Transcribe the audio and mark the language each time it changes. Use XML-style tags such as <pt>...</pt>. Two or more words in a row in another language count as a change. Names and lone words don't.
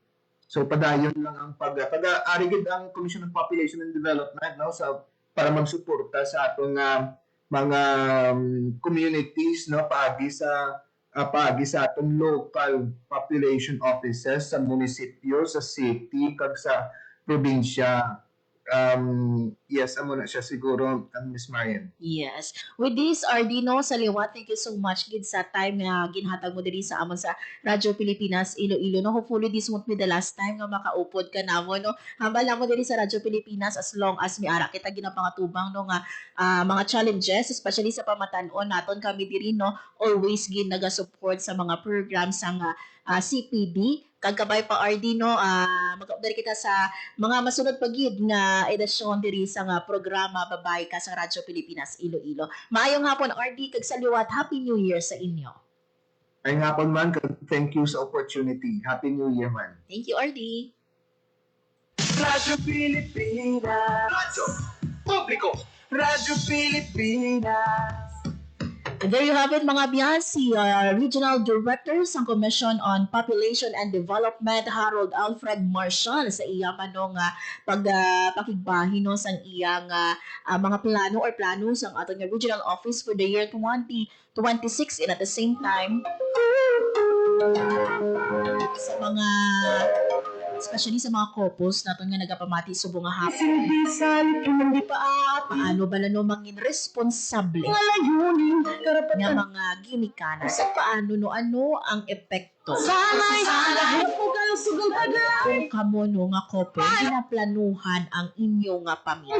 <hil>So padayon lang ang arigid ang Commission on Population and Development no, sa para magsuporta sa atong mga communities no, paagi sa atong local population offices sa munisipyo, sa city kag sa probinsya. Yes, amo na siya siguro, Miss Marian.</hil> <en>Yes. With this,</en> <hil>Ardino Saliwat,</hil> <en>thank you so much</en> <hil>gid sa time na ginhatag mo diri sa amon sa Radyo Pilipinas Iloilo no.</hil> <en>Hopefully this won't be the last time</en> <hil>nga makaupod ka namo no. Hambal mo diri sa Radyo Pilipinas</hil> <en>as long as</en> <hil>miara kita ginapangatubang no nga mga challenges, especially sa pamatan-on naton kami diri no, always gid naga-support sa mga programs sang CPD. Kagkabay pa Ardino, mag-update kita sa mga masunod pagid nga edisyon diri sa nga programa Babay Ka sa Radyo Pilipinas Iloilo. Maayong hapon RD kag saliwat,</hil> <en>Happy New Year</en> <hil>sa inyo. Ay hapon man,</hil> <en>thank you sa opportunity. Happy New Year man. Thank you RD. Radyo Pilipinas. Radyo Publiko. Radyo Pilipinas. And there you have it</en> <hil>mga biyan,</hil> <en>si Regional Director sa Commission on Population and Development, Harold Alfred Marshall,</en> <hil>sa iya manong pakigbahin no, sa iyang mga plano or plano sa atong regional office</hil> <en>for the year 2026, and at the same time</en> <hil>sa mga especially sa mga couples naton nga nagapamati subong nga hapon. Paano ba no mangin responsable nga mga ginikanan sa paano no ano ang epekto kung kamo no nga couple ginaplanuhan ang inyo nga pamilya.</hil>